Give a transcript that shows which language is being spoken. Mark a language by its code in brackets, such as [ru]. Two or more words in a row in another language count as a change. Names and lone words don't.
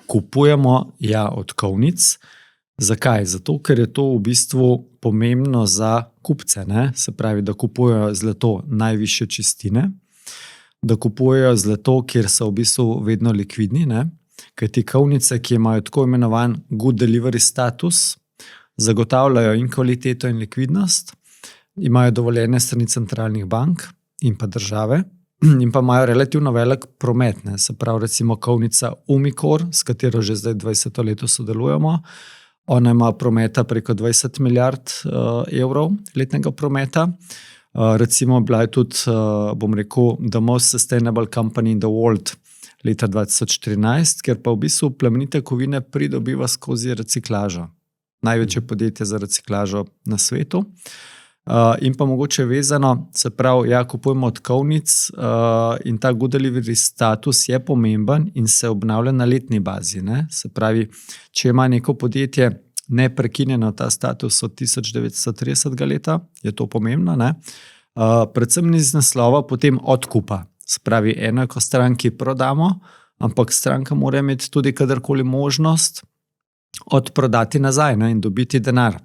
[sl] Kupujemo, ja, od kovnic. Zakaj? Zato, ker je to v bistvu pomembno za kupce. Ne? Se pravi, da kupujejo zlato najvišje čistine, da kupujejo zlato, kjer so v bistvu vedno likvidni, ne? Kaj ti kovnice, ki imajo tako imenovan [en] good delivery status, [sl] zagotavljajo in kvaliteto in likvidnost, imajo dovoljene strani centralnih bank in pa države in pa imajo relativno velik promet. Ne? Se pravi, recimo kovnica Umicore, s katero že zdaj 20 leto sodelujemo, ona ima prometa preko 20 milijard evrov letnega prometa. Recimo bila je tudi, [en] the most sustainable company in the world [sl] leta 2014, ker pa v bistvu plemenite kovine pridobiva skozi reciklažo. Največje podjetje za reciklažo na svetu. In pa mogoče vezano, se pravi, ja, kupujemo od kovnic in ta [en] good delivery status [sl] je pomemben in se obnavlja na letni bazi. Ne? Se pravi, če ima neko podjetje neprekinjeno ta status od 1930. leta, je to pomembno, ne? Predvsem iz naslova potem odkupa. Se pravi, eno je, ko stranki prodamo, ampak stranka mora imeti tudi kadarkoli možnost odprodati nazaj, ne, in dobiti denar.